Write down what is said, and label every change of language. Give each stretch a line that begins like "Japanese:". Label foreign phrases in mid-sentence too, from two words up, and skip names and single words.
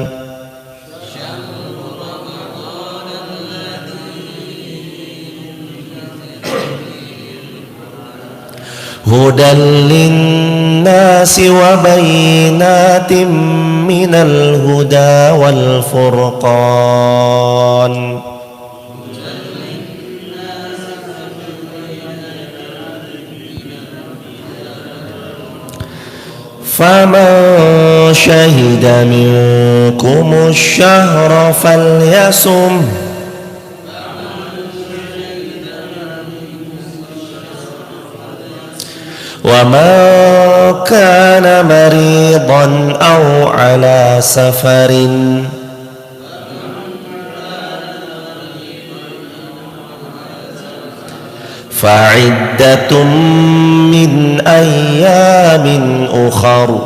Arabic: هدى للناس وبينات من الهدى والفرقان. فمن شهد منكم الشهر فليصمه. وَمَا كَانَ مَرِيضًا أَوْ عَلَى سَفَرٍ فَعِدَّةٌ مِّنْ أَيَّامٍ أُخَرَ